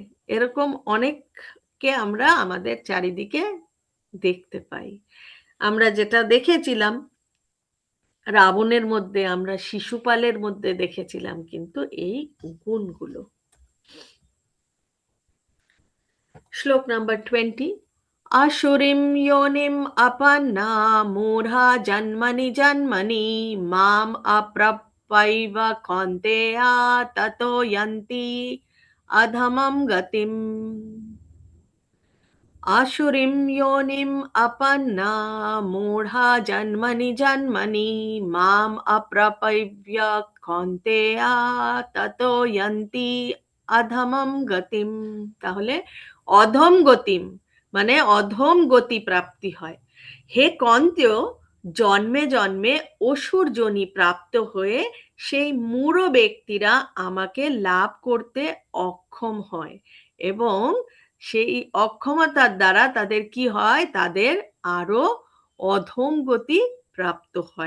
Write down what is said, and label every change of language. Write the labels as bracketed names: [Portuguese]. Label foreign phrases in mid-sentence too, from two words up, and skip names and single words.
[Bangla] এরকম অনেককে আমরা আমাদের চারিদিকে দেখতে পাই। আমরা যেটা দেখেছিলাম রাবণের মধ্যে, আমরা শিশুপালের মধ্যে দেখেছিলাম কিন্তু এই গুণগুলো। শ্লোক নাম্বার 20। [Sanskrit] আসুরিম যোনিম আপন্না মূঢ়া জন্মনি জন্মনি মাম অপ্রাপ্যৈব কৌন্তেয়া ততো যন্তি অধমম গতিম। আসুরিম যোনিম আপন্না মূঢ়া জন্মনি জন্মনি মাম অপ্রাপ্য কৌন্তেয়া ততো যন্তি অধমম গতিম। [Bangla] তাহলে [Sanskrit] অধম গতিম [Bangla] মানে অধম গতি প্রাপ্তি হয়। হে কন্তেয়, জন্মে জন্মে অসুর যোনি প্রাপ্ত হয়ে সেই মূঢ় ব্যক্তিরা আমাকে লাভ করতে অক্ষম হয়, এবং সেই অক্ষমতার দ্বারা তাদের কি হয়, তাদের আরো অধম গতি প্রাপ্ত হয়।